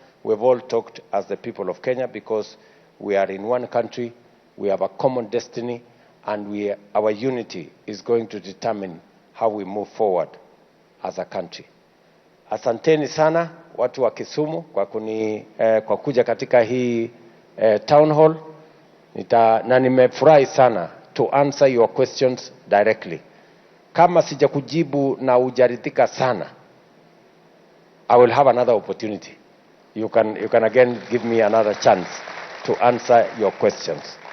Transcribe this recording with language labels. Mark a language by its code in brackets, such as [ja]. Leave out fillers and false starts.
[en] We've all talked as the people of Kenya because we are in one country, we have a common destiny, and our unity is going to determine how we move forward as a country. [sw] Asanteni sana watu wa Kisumu kwa kuja katika hii town hall. Na nimefurahi sana [en] to answer your questions directly. [sw] Kama sijakujibu na ujaridhika sana, [en] I will have another opportunity. You can again give me another chance to answer your questions.